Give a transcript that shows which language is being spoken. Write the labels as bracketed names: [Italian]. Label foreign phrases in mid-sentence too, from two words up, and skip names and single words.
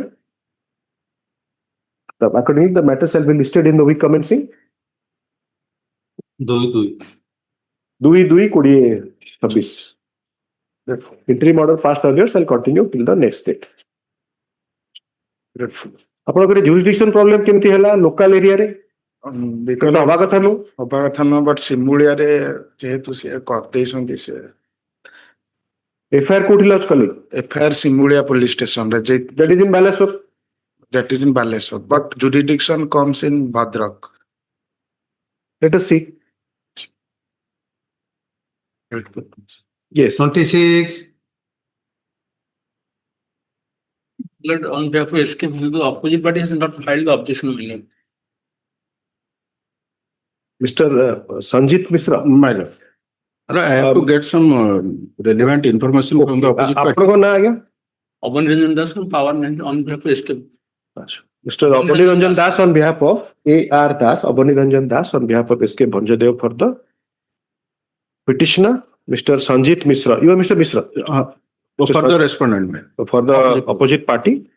[English] Accordingly, the matter shall be listed in the week commencing 2/2/2026. Interim order passed earlier shall continue till the next date. [Odia] ଆପଣଙ୍କର [English] jurisdiction problem [Odia] କେମିତି ହେଲା [English] local area [Odia] ରେ? ହବା କଥା ନୁହଁ ହବା କଥା ନୁହଁ ବଟ୍ ସିମୁଳିଆରେ ଯେହେତୁ ସେ କରିଦେଇଛନ୍ତି ସେ FIR କୋଉଠି ଲଜ୍ କଲେ? FIR ସିମୁଳିଆ [English] police station [Odia] ରେ [English] that is in Baleshwar. That is in Baleshwar, but jurisdiction comes in Bhadrak. Let us see. Yes. 26. Lord, on behalf of SK, the opposite party has not filed the objection. Mr. Sanjit Misra, my lord. I have to get some relevant information from the opposite party. [Odia] ଆପଣଙ୍କ ନାଁ ଆଜ୍ଞା? [English] Abani Ranjan Das from Power 9 on behalf of SK. Mr. Abani Ranjan Das on behalf of AR Das, Abani Ranjan Das on behalf of SK Bhanjadev for the petitioner, Mr. Sanjit Misra. You are Mr. Misra? For the respondent. For the opposite party.